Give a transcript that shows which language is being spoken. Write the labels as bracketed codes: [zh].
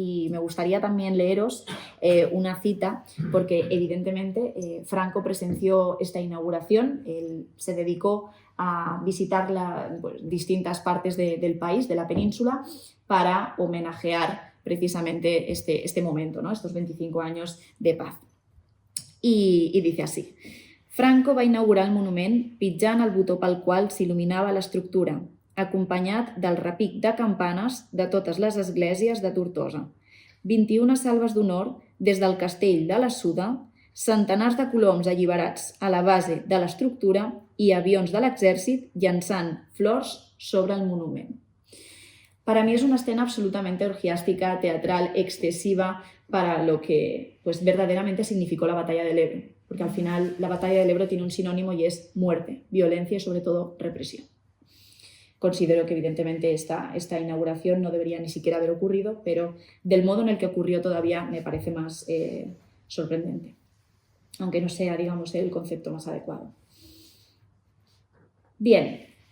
[es] Y me gustaría también leeros una cita, porque evidentemente Franco presenció esta inauguración. Él se dedicó a visitar distintas partes del país, de la península, para homenajear precisamente este momento, ¿no? Estos 25 años de paz. I dice así: [ca] Franco va inaugurar el monument pitjant el botó pel qual s'il·luminava l'estructura, acompanyat del repic de campanes de totes les esglésies de Tortosa. 21 salves d'honor des del castell de la Suda, centenars de coloms alliberats a la base de l'estructura i avions de l'exèrcit llançant flors sobre el monument. [es] Para mí es una escena absolutamente orgiástica, teatral, excesiva para lo que pues, verdaderamente significó la batalla del Ebro, porque al final la batalla del Ebro tiene un sinónimo y es muerte, violencia y sobre todo represión. Considero que evidentemente esta inauguración no debería ni siquiera haber ocurrido, pero del modo en el que ocurrió todavía me parece más sorprendente, aunque no sea, digamos, el concepto más adecuado. Bien,